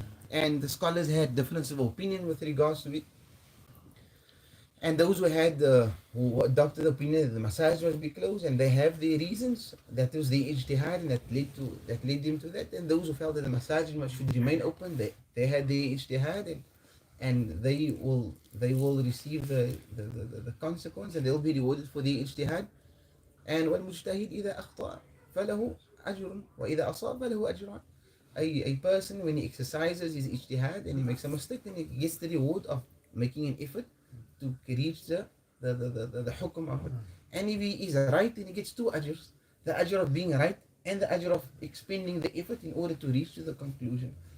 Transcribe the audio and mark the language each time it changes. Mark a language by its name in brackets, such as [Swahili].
[English] And the scholars had difference of opinion with regards to it. And those who adopted the opinion that the masajid must be closed, and they have their reasons, that was the ijtihad, and that led them to that. And those who felt that the masajid should remain open, they had their ijtihad, and they will receive the consequence, and they will be rewarded for their ijtihad. And [Arabic] والمجتهد إذا أخطأ فله أجر وإذا أصاب فله أجران. [English] A person, when he exercises his ijtihad and he makes a mistake, then he gets the reward of making an effort to reach the hukm of it. And if he is right, then he gets two ajrs: the ajr of being right and the ajr of expending the effort in order to reach to the conclusion.